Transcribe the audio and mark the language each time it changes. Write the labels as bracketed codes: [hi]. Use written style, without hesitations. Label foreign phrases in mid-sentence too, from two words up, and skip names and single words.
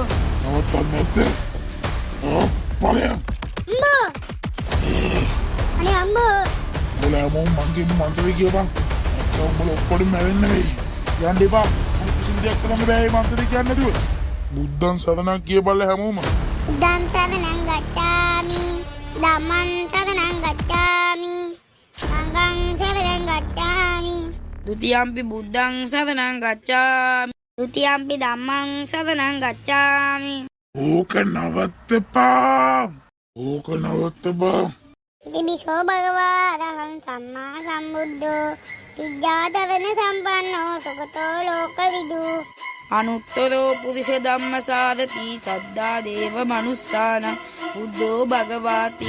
[si] නවත්තන්න නැද්ද? පලයන්. අම්මෝ අනේ අම්මෝ උඹලා මොන් මංගේ මන්තද කියපන්. නැත්තම් උඹලා ඔක්කොම මැරෙන්න වෙයි. යන්න එපා. මම කිසිම දෙයක් කරන්න බෑ මේ මන්තද කියන්නේ නැතුව. [pi] බුද්ධං සරණක් [si] කියපල්ල හැමෝම. [pi] බුද්ධං සරණං ගච්ඡාමි. ධම්මං සරණං ගච්ඡාමි. සංඝං සරණං ගච්ඡාමි. ဒုတိယම්පි බුද්ධං සරණං ගච්ඡාමි. තුතියම්පි ධම්මං සරණං ගච්ඡාමි. [si] ඕක නවත්තපා. ඕක නවත්තපා. [pi] ඉති බිසෝ භගවා අරහං සම්මා සම්බුද්ධෝ විජ්ජාතවන සම්පන්නෝ සුගතෝ ලෝකවිදු. අනුත්තරෝ පුරිස ධම්මසාරති සද්දා දේව මනුස්සාන බුද්ධෝ භගවාති.